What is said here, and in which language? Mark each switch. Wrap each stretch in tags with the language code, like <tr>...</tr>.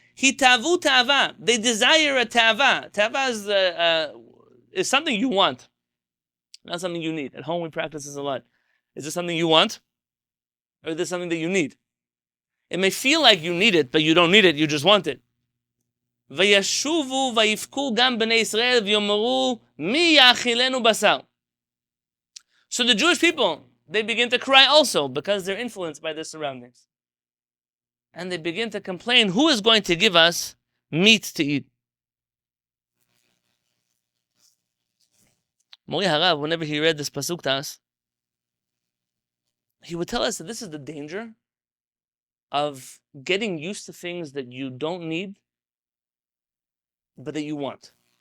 <he>Hitavu ta'ava.</he> <en>They desire a ta'ava. Ta'ava is something you want, not something you need. At home, we practice this a lot. Is this something you want? Or is this something that you need? It may feel like you need it, but you don't need it, you just want it.</en> <he>וישובו ויבכו גם בני ישראל ויאמרו מי יאכילנו בשר.</he> <en>So the Jewish people, they begin to cry also because they're influenced by their surroundings. And they begin to complain, who is going to give us meat to eat? Mori Harav, whenever he read this pasuk to us, he would tell us that this is the danger of getting used to things that you don't need but that you want.</en>